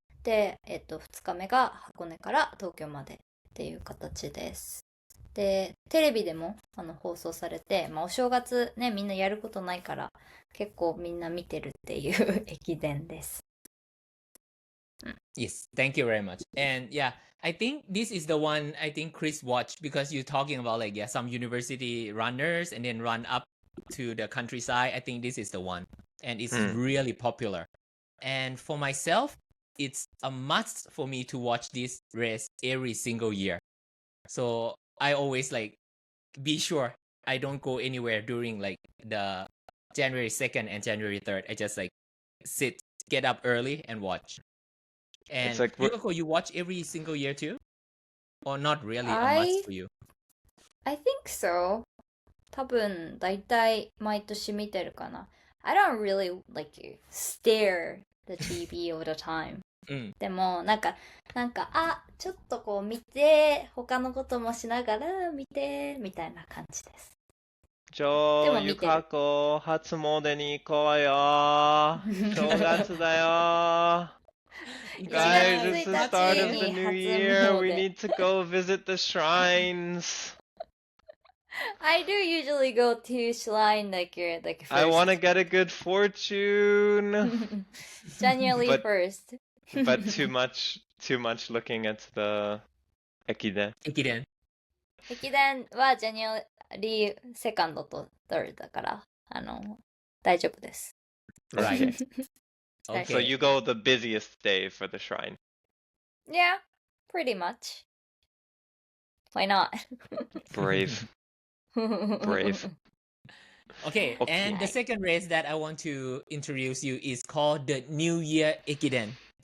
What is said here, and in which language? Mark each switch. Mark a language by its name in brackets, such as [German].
[Japanese] で、2日目が箱根から東京までっていう形です。で、テレビでも放送されて、まあお正月ね、みんなやることないから、結構みんな見てるっていう駅伝です。 [English] Yes, thank you very much. And yeah, I think this is the one I think Chris watched because you're talking about like some university runners and then run up to the countryside. I think this is the one, and it's really popular. And for myself, it's a must for me to watch this race every single year. So I always like be sure I don't go anywhere during like the January 2nd and January 3rd. I just like get up early and watch. And It's like Yukako, you watch every single year too? Or not really a I must for you? I think so. [Japanese] 多分だいたい毎年見てるかな。 [English] I don't really like stare the TV all the time. [Japanese] でもなんかちょっとこう見て他のこともしながら見てみたいな感じです。ゆかこ、初詣に行こうよ。正月だよ。 [English] Guys, it's the start of the new year. We need to go visit the shrines. I do usually go to shrine like first. I want to get a good fortune. January 1st. But too much looking at the Ekiden. [Japanese] 駅伝は January 2nd と 3rd だから、大丈夫です。 [English] Right. Okay. So you go the busiest day for the shrine. Yeah, pretty much. Why not? Brave. Brave. Okay, and the second race that I want to introduce you is called the New Year Ekiden.